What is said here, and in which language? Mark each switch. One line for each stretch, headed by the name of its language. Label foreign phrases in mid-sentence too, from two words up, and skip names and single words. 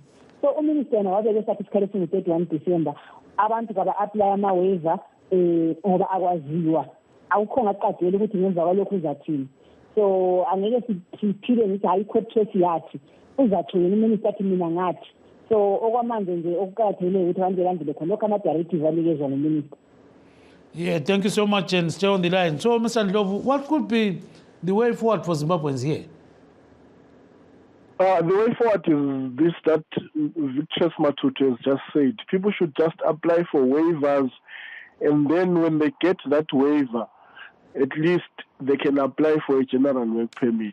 North Ndebele: So uminister wabeke sathi isikhathi singu-31 December abantu kaba-aplaya ama-waiver ngoba akwaziwa awukho ngaqagela ukuthi ngemva kwalokhu uzathini. So angeke siphile ngithi hayi
English: court case
North Ndebele: yathi uzathi yena uminister athi mina ngathi. So okwamanje nje okuqakathekile ukuthi abantu belandele khona lokho ama-directive anikezwa nguminister.
English: Yeah, thank you so much and stay on the line. So, Mr. Ndlovu, what could be the way forward for Zimbabweans here? The way forward is this that Victor Matutu has just said. People should just apply for waivers, and then when they get that waiver, at least they can apply for a general work permit.